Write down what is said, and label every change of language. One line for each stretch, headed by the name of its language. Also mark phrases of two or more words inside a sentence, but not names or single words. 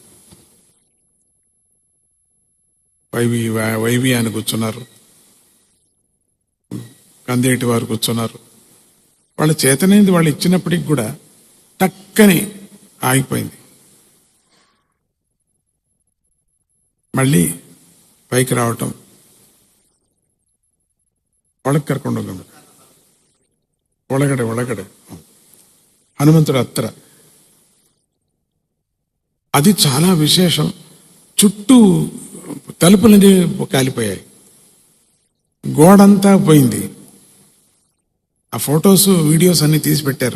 Telugu: వైవి ఆయన కూర్చున్నారు. కందేటి వారు కూర్చున్నారు. వాళ్ళ చేతనైంది వాళ్ళు ఇచ్చినప్పటికి కూడా టక్కని ఆగిపోయింది. మళ్ళీ పైకి రావటం,
Kannada: ಒಳಗೆ ಕರ್ಕೊಂಡು ಹೋಗ.
Telugu: ಒಳಗಡೆ హనుమంతుడు అత్తర. అది చాలా విశేషం. చుట్టూ తలుపులన్నీ కాలిపోయాయి, గోడంతా పోయింది. ఆ
English: photos videos
Telugu: అన్ని తీసి పెట్టారు.